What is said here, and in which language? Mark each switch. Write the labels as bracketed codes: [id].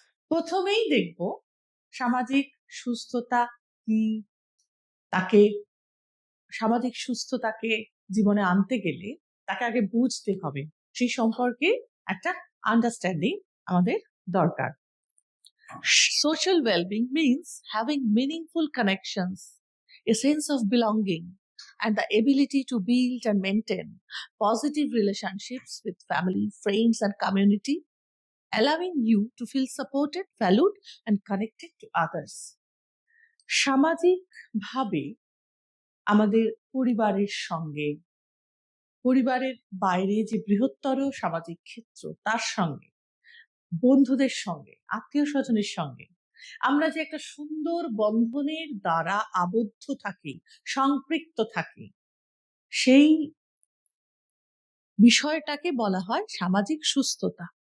[bn] প্রথমেই দেখব সামাজিক সুস্থতা কি, তাকে সামাজিক সুস্থতাকে জীবনে আনতে গেলে তাকে আগে বুঝতে হবে, সেই সম্পর্কে একটা আন্ডারস্ট্যান্ডিং আমাদের দরকার। [en] Social well-being means having meaningful connections, a sense of belonging, and the ability to build and maintain positive relationships with family, friends, and community, allowing you to feel supported, valued, and connected to others. [bn] সামাজিকভাবে আমাদের পরিবারের সঙ্গে, পরিবারের বাইরে যে বৃহত্তর সামাজিক ক্ষেত্র তার সঙ্গে, বন্ধুদের সঙ্গে, আত্মীয় স্বজনের সঙ্গে আমরা যে একটা সুন্দর বন্ধনের দ্বারা আবদ্ধ থাকি, সম্পৃক্ত থাকি, সেই বিষয়টাকে বলা হয় সামাজিক সুস্থতা।